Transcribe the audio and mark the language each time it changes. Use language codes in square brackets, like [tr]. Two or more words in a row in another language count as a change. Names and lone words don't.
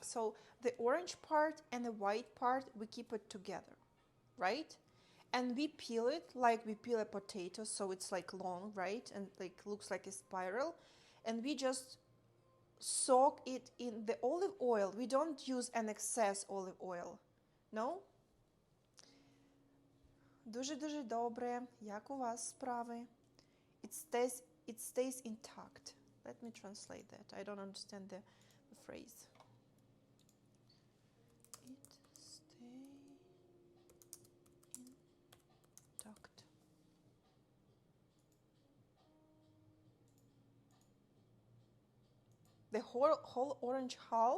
[en] So the orange part and the white part, we keep it together, right? And we peel it like we peel a potato, so it's like long, right? And like looks like a spiral. And we just soak it in the olive oil. We don't use an excess olive oil. No? [uk] Дуже-дуже добре. Як у вас справи? [en] It stays intact. Let me translate that. I don't understand the phrase. It stays intact. The whole orange half?